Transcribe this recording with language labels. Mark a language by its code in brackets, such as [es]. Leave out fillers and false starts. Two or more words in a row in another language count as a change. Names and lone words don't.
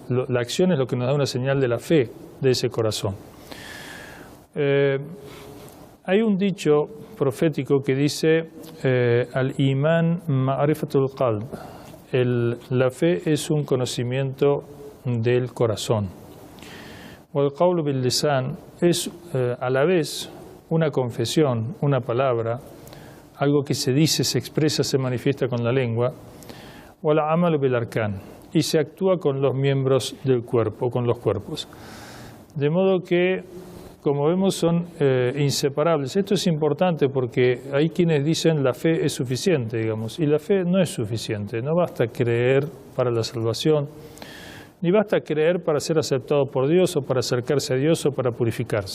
[es] La acción es lo que nos da una señal de la fe de ese corazón. Hay un dicho profético que dice: [ar] الإيمان معرفة القلب. [es] La fe es un conocimiento del corazón. [ar] والقول باللسان [es] es a la vez una confesión, una palabra, algo que se dice, se expresa, se manifiesta con la lengua. [ar] والعمل بالأركان, [es] y se actúa con los miembros del cuerpo, con los cuerpos. De modo que, como vemos, son inseparables. Esto es importante porque hay quienes dicen la fe es suficiente, digamos, y la fe no es suficiente. No basta creer para la salvación, ni basta creer para ser aceptado por Dios, o para acercarse a Dios, o para purificarse.